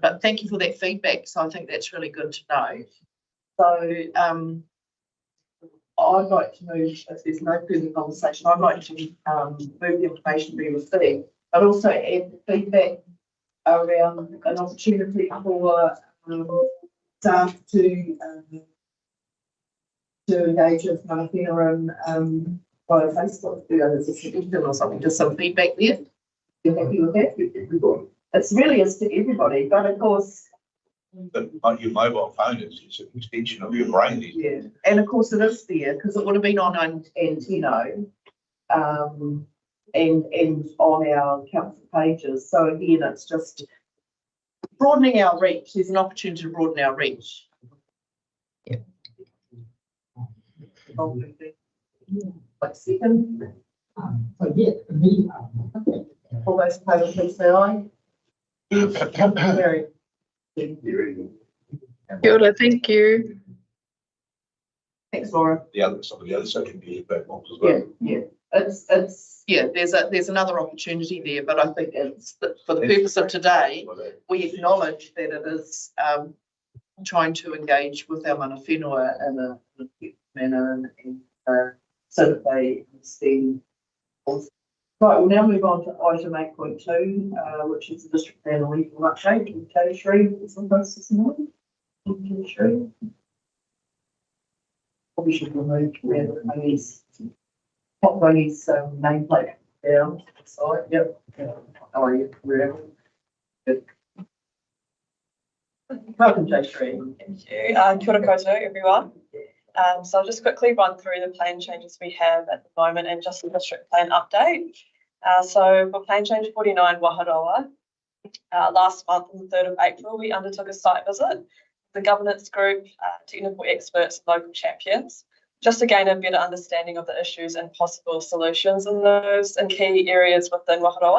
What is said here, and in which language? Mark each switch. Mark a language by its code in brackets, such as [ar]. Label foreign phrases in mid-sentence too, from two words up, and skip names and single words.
[en] But thank you for that feedback. So I think that's really good to know. So I'd like to move, if there's no further conversation, I'd like to move the information be received, but also add feedback around an opportunity for staff to engage with [mi] mana whenua [en] and via Facebook. There's a suggestion or something, just some feedback there. You're happy with that? It's really is to everybody, but of course. But your mobile phone is an extension of your brain. Yeah, and of course it is there because it would have been on Antino and on our council pages. So again, it's just broadening our reach. There's an opportunity to broaden our reach. Yep. Like second. All those in favour, please say aye. Very. [mi] Kia ora, [en] thank you. Thanks, Laura. Some of the other social media platforms as well. There's another opportunity there, but I think it's for the purpose of today, we acknowledge that it is trying to engage with our [mi] mana whenua [en] in a manner and so that they understand Right, we'll now move on to item 8.2, which is the district plan and legal update. And Sri is on this this morning. Sri. Probably should remove Rangy's nameplate down to the side. Yep. How are you? Good. Welcome, Sri. Thank you. [mi] Kia ora koutou, everyone. [en] So I'll just quickly run through the plan changes we have at the moment and just the district plan update. So for plan change 49 Waharoa, last month on the 3rd of April, we undertook a site visit. The governance group, technical experts, and local champions, just to gain a better understanding of the issues and possible solutions in those and key areas within Waharoa.